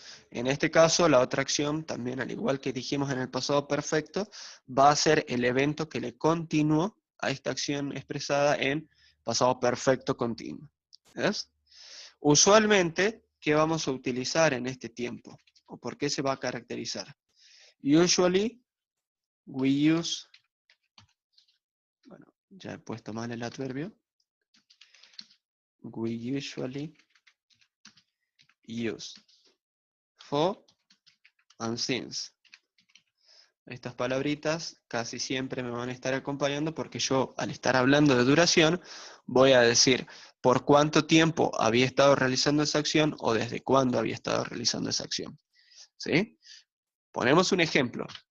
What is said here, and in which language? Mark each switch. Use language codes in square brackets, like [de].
[es] En este caso, la otra acción, también al igual que dijimos en el pasado perfecto, va a ser el evento que le continuó a esta acción expresada en pasado perfecto continuo. ¿Ves? Usualmente, ¿qué vamos a utilizar en este tiempo? ¿O por qué se va a caracterizar? [en] Usually, we use, [es] bueno, ya he puesto mal el adverbio. [en] We usually use for and since. [es] Estas palabritas casi siempre me van a estar acompañando porque yo, al estar hablando de duración, voy a decir por cuánto tiempo había estado realizando esa acción o desde cuándo había estado realizando esa acción. ¿Sí? Ponemos un ejemplo.